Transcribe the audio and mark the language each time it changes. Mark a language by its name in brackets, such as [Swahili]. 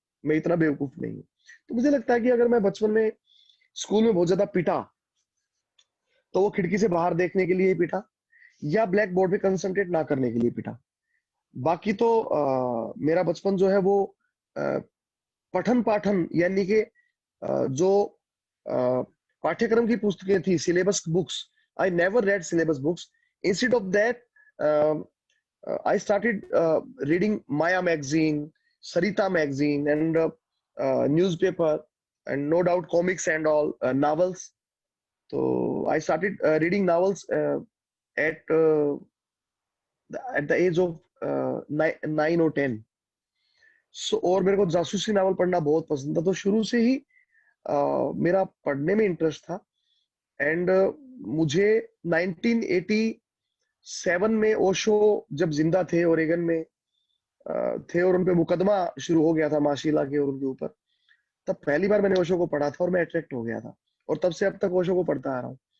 [Hindi] मैं इतना बेवकूफ नहीं हूँ। तो मुझे लगता है कि अगर मैं बचपन में स्कूल में बहुत ज्यादा पिटा, तो वो खिड़की से बाहर देखने के लिए ही पिटा, या ब्लैक बोर्ड पे कंसंट्रेट ना करने के लिए पिटा। बाकी तो मेरा बचपन जो है वो अ, पठन पाठन यानी कि जो अ, पाठ्यक्रम की पुस्तकें थी, syllabus books, [English] I never read syllabus books. Instead of that I started reading Maya magazine, Sarita magazine, and newspaper, and no doubt comics and all novels. So I started reading novels at at the age of 9 or 10. [Hindi] सो और मेरे को जासूसी novel पढ़ना बहुत पसंद था, तो शुरू से ही मेरा पढ़ने में इंटरेस्ट था। एंड मुझे 1987 में ओशो जब जिंदा थे ओरेगन में थे, और उनपे मुकदमा शुरू हो गया था माशीला के और उनके ऊपर, तब पहली बार मैंने ओशो को पढ़ा था और मैं अट्रैक्ट हो गया था, और तब से अब तक ओशो को पढ़ता आ रहा हूँ।